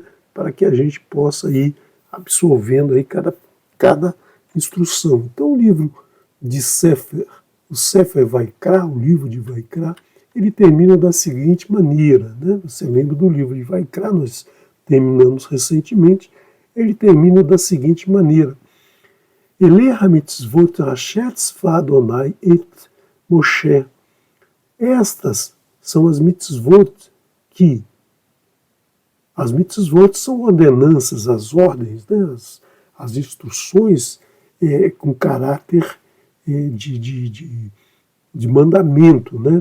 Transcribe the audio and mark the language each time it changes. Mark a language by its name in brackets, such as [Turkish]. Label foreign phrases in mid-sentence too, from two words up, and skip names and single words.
[Portuguese] Para que a gente possa ir absorvendo aí cada instrução. Então o livro de Sefer, o Sefer Vaikra, o livro de Vaikra, ele termina da seguinte maneira, né? Você lembra do livro de Vaikra, nós terminamos recentemente, ele termina da seguinte maneira: [Hebrew] אלה המצוות אשר צוה אדוני את משה. [Portuguese] Estas são as mitzvot que as mitzvot são ordenanças, as ordens, né, as instruções com caráter de mandamento, né?